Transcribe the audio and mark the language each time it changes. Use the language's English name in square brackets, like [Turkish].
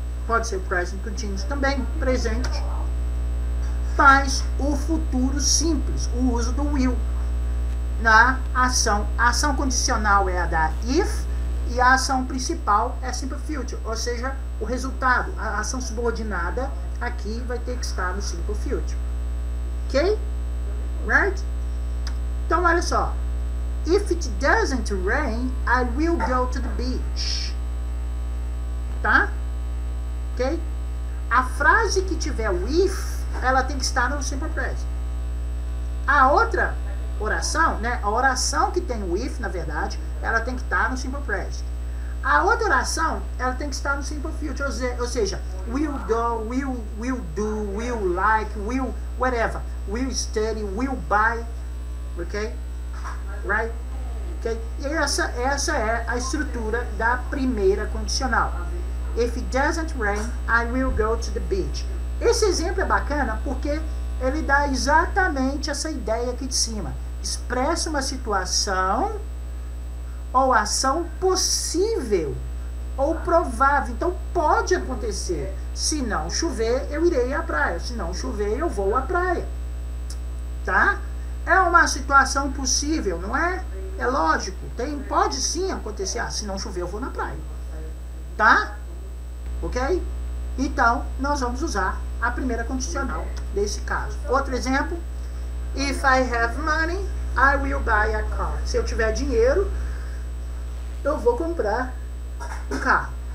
[Portuguese] Pode ser present continuous também, presente. Mais o futuro simples, o uso do will na ação. A ação condicional é a da if e a ação principal é simple future, ou seja, o resultado, a ação subordinada aqui vai ter que estar no simple future. Ok? Right? Então, olha só. [English] If it doesn't rain, I will go to the beach. [Portuguese] Tá? Ok? A frase que tiver o if, ela tem que estar no simple present. A outra oração, né? A oração que tem o if, na verdade, ela tem que estar no simple present. A outra oração, ela tem que estar no simple future, ou seja, will go, will do, will like, will whatever, will study, will buy, ok? Right? Okay? E essa é a estrutura da primeira condicional. [English] If it doesn't rain, I will go to the beach. [Portuguese] Esse exemplo é bacana porque ele dá exatamente essa ideia aqui de cima. Expressa uma situação ou ação possível ou provável. Então pode acontecer. Se não chover, eu irei à praia. Se não chover, eu vou à praia. Tá? É uma situação possível, não é? É lógico. Pode sim acontecer. Ah, se não chover, eu vou na praia. Tá? Ok? Então, nós vamos usar a primeira condicional desse caso. Outro exemplo. [English] If I have money, I will buy a car. [Portuguese] Se eu tiver dinheiro, eu vou comprar um carro.